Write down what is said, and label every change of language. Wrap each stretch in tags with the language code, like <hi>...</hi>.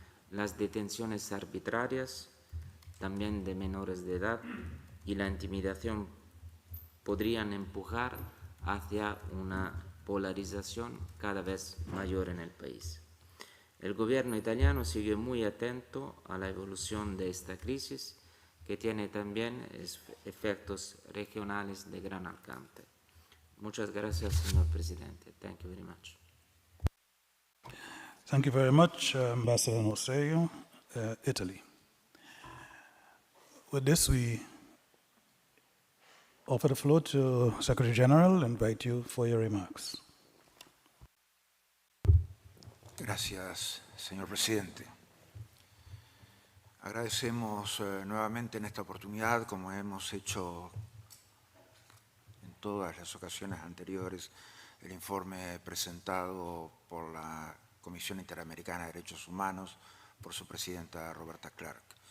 <es>Las detenciones arbitrarias, también de menores de edad, y la intimidación podrían empujar hacia una polarización cada vez mayor en el país. El gobierno italiano sigue muy atento a la evolución de esta crisis, que tiene también efectos regionales de gran alcance. Muchas gracias, señor presidente.</es> <en>Thank you very much. Thank you very much, Ambassador Noserio, Italy. With this, we offer the floor to Secretary General and invite you for your remarks.</en> <es>Gracias, señor presidente. Agradecemos nuevamente en esta oportunidad, como hemos hecho en todas las ocasiones anteriores, el informe presentado por la Comisión Interamericana de Derechos Humanos por su presidenta Roberta Clark.</es>